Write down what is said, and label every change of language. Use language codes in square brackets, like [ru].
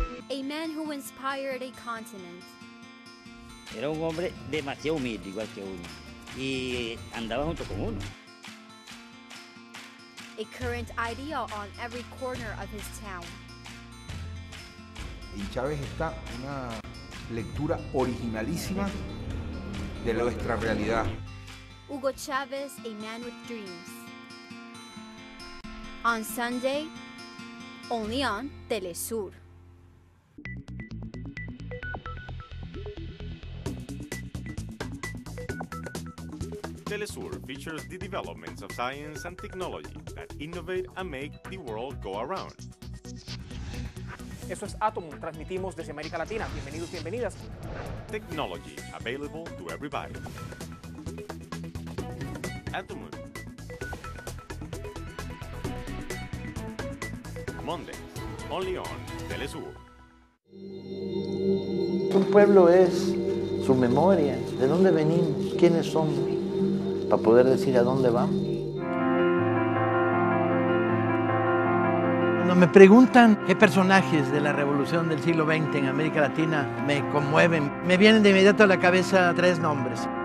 [en] A man who inspired a continent. [es] Era un hombre demasiado humilde, igual que uno, y andaba junto con uno. [en] A current idea on every corner of his town. [es] En Chávez está una lectura originalísima de nuestra realidad. [en] Hugo Chavez, a man with dreams. On Sunday, only on TeleSUR. TeleSUR features the developments of science and technology that innovate and make the world go around. [es] Eso es Átomo, transmitimos desde América Latina. Bienvenidos, bienvenidas. [en] Technology available to everybody. Atomon. Mondays, only on TeleSUR. [es] Un pueblo es su memoria, de dónde venimos, quiénes somos, para poder decir a dónde vamos. Cuando me preguntan qué personajes de la revolución del siglo XX en América Latina me conmueven, me vienen de inmediato a la cabeza tres nombres.